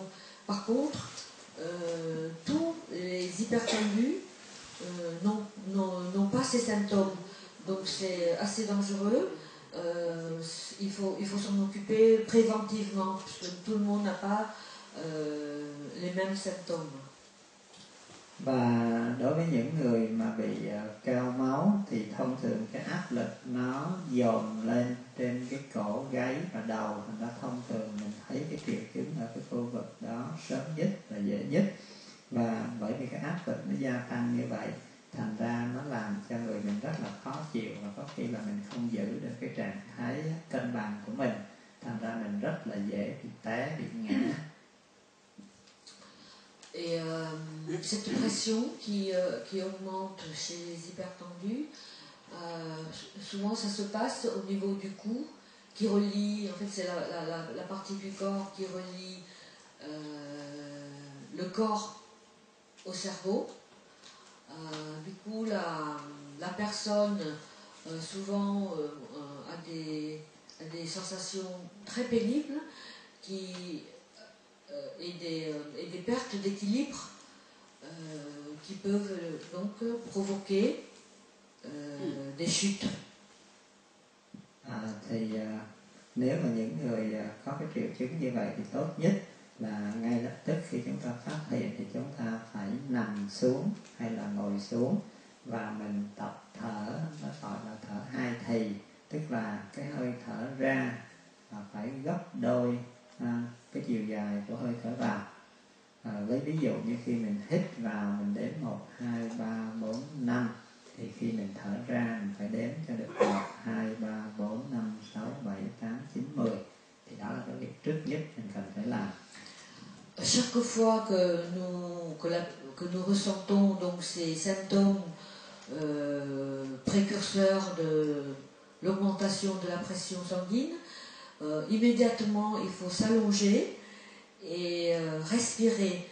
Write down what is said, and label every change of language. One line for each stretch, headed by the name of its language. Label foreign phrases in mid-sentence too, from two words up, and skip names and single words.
French: Par contre, tous les hypertendus n'ont pas ces symptômes, donc c'est assez dangereux. Il faut s'en occuper préventivement, puisque tout le monde n'a pas les mêmes symptômes.
Vietnamese: Và đối với những người mà bị cao máu thì thông thường cái áp lực nó dồn lên trên cái cổ, gáy và đầu, thành ra thông thường mình thấy cái triệu chứng ở cái khu vực đó sớm nhất và dễ nhất. Và bởi vì cái áp lực nó gia tăng như vậy, thành ra nó làm cho người mình rất là khó chịu, và có khi là mình không giữ được cái trạng thái cân bằng của mình, thành ra mình rất là dễ bị té, bị ngã.
French: Et cette pression qui augmente chez les hypertendus, souvent ça se passe au niveau du cou, qui relie, en fait c'est la partie du corps qui relie le corps au cerveau. Du coup la personne souvent a des sensations très pénibles et des pertes d'équilibre qui peuvent donc provoquer des chutes.
Vietnamese: Nếu mà những người có cái triệu chứng như vậy thì tốt nhất là ngay lập tức khi chúng ta phát hiện thì chúng ta phải nằm xuống hay là ngồi xuống và mình tập thở, nó gọi là thở hai thì, tức là cái hơi thở ra phải gấp đôi cái chiều dài của hơi thở vào. Lấy ví dụ như khi mình hít vào mình đếm 1, 2, 3, 4, 5, thì khi mình thở ra mình phải đếm cho được 1, 2, 3, 4, 5, 6, 7, 8, 9, 10. Thì đó là cái việc trước nhất mình cần phải làm.
French: Chaque fois que nous ressentons donc ces symptômes précurseurs de l'augmentation de la pression sanguine, immédiatement il faut s'allonger et respirer.